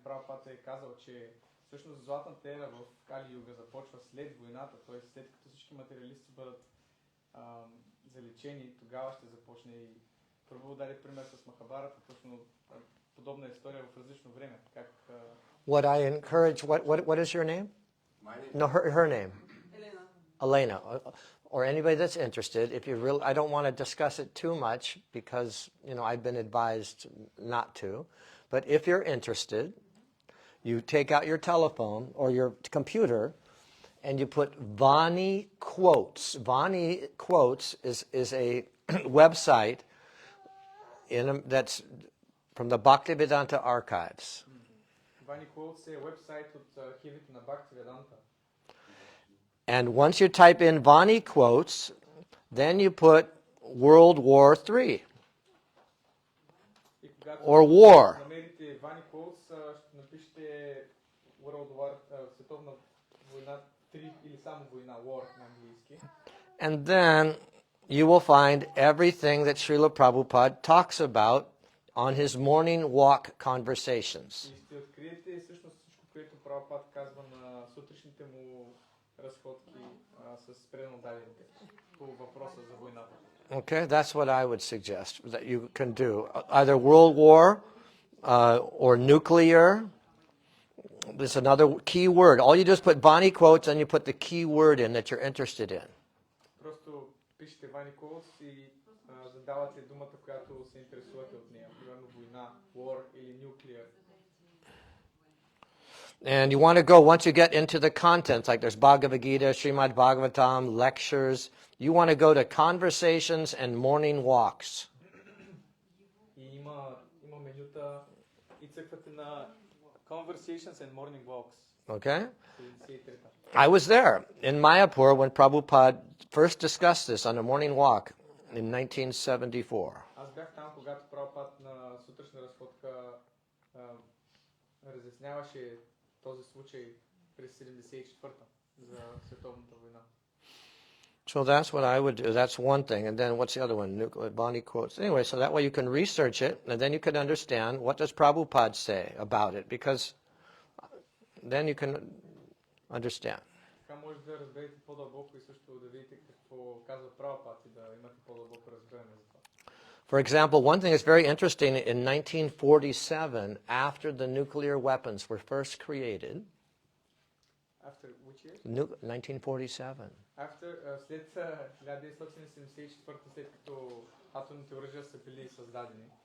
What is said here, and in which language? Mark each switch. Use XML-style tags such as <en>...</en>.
<bg>Прабхупад е казал, че всъщност златната ера в Кали Юга започва след войната, т.е. след като всички материалисти бъдат заличени, тогава ще започне и Прабху даде пример с Махабарата, точно подобна история в различно време.</bg> <en>What I encourage, what is your name? My name? No, her name.</en> <bg>Елена.</bg> <en>Elena, or anybody that's interested, if you really, I don't want to discuss it too much because, I've been advised not to, but if you're interested, you take out your telephone or your computer and you put Vani Quotes. Vani Quotes is a website that's from the Bhaktivedanta archives.</en> <bg>Vani Quotes е вебсайт от архивите на Бхактиведанта.</bg> <en>And once you type in Vani Quotes, then you put World War III or War.</en> <bg>Намерите Vani Quotes, ще напишете World War, световна война 3 или само война, War на английски.</bg> <en>And then you will find everything that Srila Prabhupada talks about on his morning walk conversations.</en> <bg>И ще откриете всъщност всичко, което Прабхупад казва на сутрешните му разходки с преднодадените по въпроса за войната.</bg> <en>Okay, that's what I would suggest that you can do. Either World War or nuclear. There's another key word. All you do is put Vani Quotes and you put the key word in that you're interested in.</en> <bg>Просто пишете Vani Quotes и задавате думата, която се интересувате от нея. Примерно война, war или nuclear.</bg> <en>And you want to go, once you get into the contents, like there's Bhagavad Gita, Srimad Bhagavatam, lectures, you want to go to conversations and morning walks.</en> <bg>И има менюта и цъквате на</bg> <en>conversations and morning walks. Okay?</en> <bg>73-та.</bg> <en>I was there in Mayapur when Prabhupada first discussed this on a morning walk in 1974.</en> <bg>Аз бях там, когато Прабхупад на сутрешна разходка разясняваше този случай през 74-та за световната война.</bg> <en>So that's what I would do. That's one thing. And then what's the other one? Nuclear Vani Quotes. Anyway, so that way you can research it, and then you can understand what does Prabhupada say about it, because then you can understand.</en> <bg>Така може да разберете по-дълбоко и също да видите какво казва Прабхупад и да имате по-дълбоко разбиране за това.</bg> <en>For example, one thing that's very interesting, in 1947, after the nuclear weapons were first created, After which year? 1947,</en> <bg>След 1974, след като атомните оръжия са били създадени.</bg>